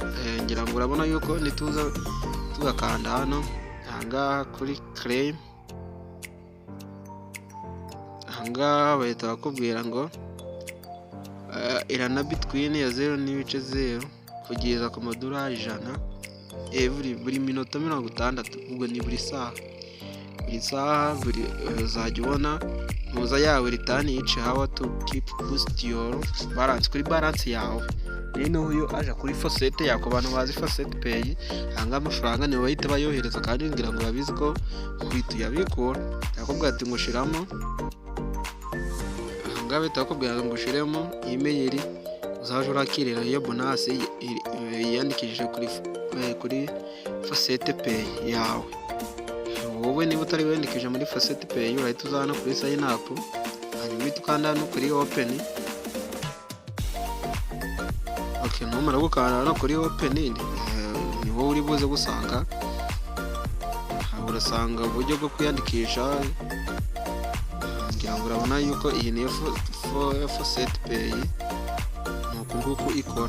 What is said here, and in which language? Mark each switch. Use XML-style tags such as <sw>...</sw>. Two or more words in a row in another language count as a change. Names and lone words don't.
<rw>Ngira ngo urabona yuko nituza tugakanda hano ahangaha kuri claim, ahangaha bahita bakubwira ngo irana between ya 0.0 kugeza ku madolari 100 buri minota 60. Ubwo ni buri saha. Buri saha uzajya ubona muza yawe</rw> <en>return each hour to keep boost your balance.</en> <rw>Kuri balance yawe rero uyu aje kuri faucet yako, abantu bazi faucet pay, hanga amafaranga niwe bahita bayohereza, kandi ngira ngo babizi ko uhita uyabikura. Yakubwira ati ngushiramo, hanga bahita bakubwira ngo ngushiremo email uzaje urakirira iyo bonus yandikishije kuri faucet pay yawe. Wowe niba utari wandikije muri faucet pay urahita uzana kuri</rw> <en>sign up,</en> <rw>hanyuma ukanda no kuri open. Okay, numara gukanda no kuri open ni wowe uri buze gusanga, urasanga uburyo bwo kwiyandikisha. Ngira ngo urabona yuko iyi ni faucet pay nuko nguko ikora.</rw>